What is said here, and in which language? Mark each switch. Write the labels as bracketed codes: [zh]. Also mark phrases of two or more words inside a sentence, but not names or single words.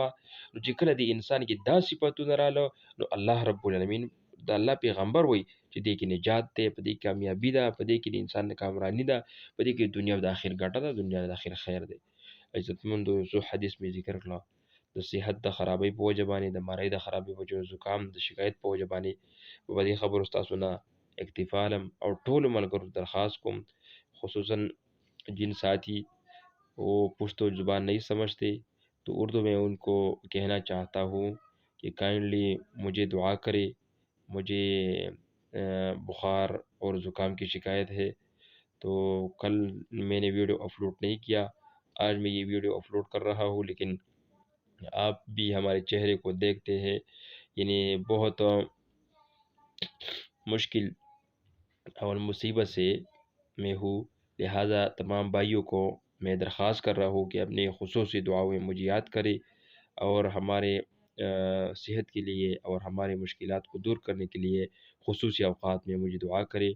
[ps] نو چې کله د انسان کې دا صفتونه راله نو الله رب العالمین د الله پیغمبر وایي چې دې کې نجات دی، په دې کې کامیابي ده، په دې کې د انسان کامراني ده، په دې کې د دنیا او د آخر ګټه ده، دنیا د آخر خیر دی. عزتمندو څو حدیث مې ذکر کړه، د صحت د خرابۍ په وجه باندې، د مرۍ د خرابۍ په وجه، زکام د شکایت په وجه باندې په دې خبرو ستاسو نه اکتفا لم اور ټولو ملګرو درخواست کوم، خصوصا [ur] جن ساتھی وہ پشتو زبان نہیں سمجھتے تو اردو میں ان کو کہنا چاہتا ہوں کہ کائنڈلی مجھے دعا کرے، مجھے بخار اور زکام کی شکایت ہے. تو کل میں نے ویڈیو اپلوڈ نہیں کیا، آج میں یہ ویڈیو اپلوڈ کر رہا ہوں، لیکن آپ بھی ہمارے چہرے کو دیکھتے ہیں، یعنی بہت مشکل اور مصیبت سے میں ہوں، لہٰذا تمام بھائیوں کو میں درخواست کر رہا ہوں کہ اپنی خصوصی دعاؤں میں مجھے یاد کریں اور ہمارے صحت کے لیے اور ہمارے مشکلات کو دور کرنے کے لیے خصوصی اوقات میں مجھے دعا کریں.